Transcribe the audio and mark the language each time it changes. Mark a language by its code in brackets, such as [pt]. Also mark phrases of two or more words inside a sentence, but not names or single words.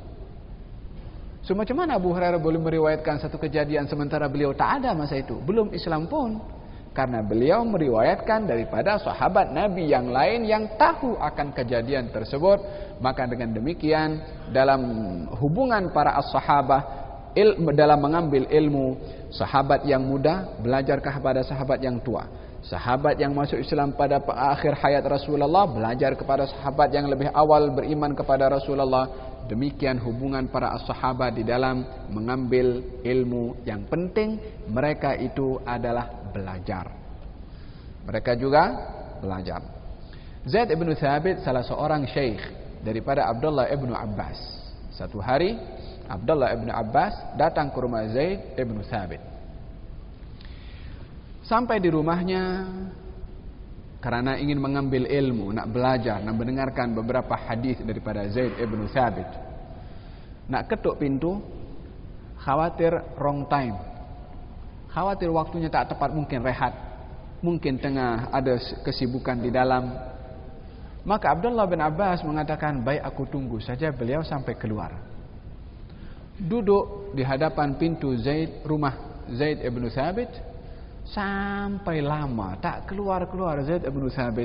[ms] So macam mana Abu Hurairah boleh meriwayatkan satu kejadian sementara beliau tak ada masa itu, belum Islam pun? Karena beliau meriwayatkan daripada sahabat Nabi yang lain yang tahu akan kejadian tersebut. Maka dengan demikian dalam hubungan para as-sahabah, dalam mengambil ilmu, sahabat yang muda belajar kepada sahabat yang tua. Sahabat yang masuk Islam pada akhir hayat Rasulullah belajar kepada sahabat yang lebih awal beriman kepada Rasulullah. Demikian hubungan para as-sahabat di dalam mengambil ilmu yang penting. Mereka itu adalah belajar. Mereka juga belajar. Zaid ibn Thabit salah seorang syekh daripada Abdullah ibn Abbas. Satu hari Abdullah ibn Abbas datang ke rumah Zaid ibn Thabit. Sampai di rumahnya karena ingin mengambil ilmu, nak belajar, nak mendengarkan beberapa hadis daripada Zaid ibn Thabit. Nak ketuk pintu, khawatir [en] wrong time, [ms] khawatir waktunya tak tepat, mungkin rehat, mungkin tengah ada kesibukan di dalam. Maka Abdullah bin Abbas mengatakan, baik aku tunggu saja beliau sampai keluar. Duduk di hadapan pintu rumah Zaid ibn Thabit sampai lama tak keluar-keluar Zaid ibn Thabit.